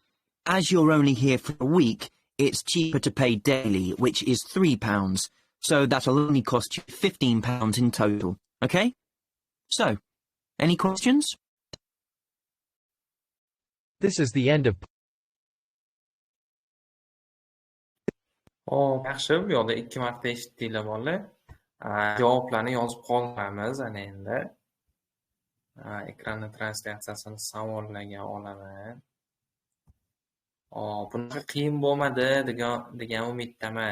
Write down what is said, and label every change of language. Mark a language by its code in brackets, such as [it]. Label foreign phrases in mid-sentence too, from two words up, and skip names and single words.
[en] As you're only here for a week, it's cheaper to pay daily, which is £3, so that'll only cost you £15 in total, okay? So, any questions? This is the end of [uz] Hop, yaxshi, bu yoqda 2 marta eshitdinglar bolalar. Javoblarni yozib qoldiramiz ana endi. Ekranni translyatsiyasini savollarga olaman. Bunaqa qiyin bo'lmadi degan umiddaman.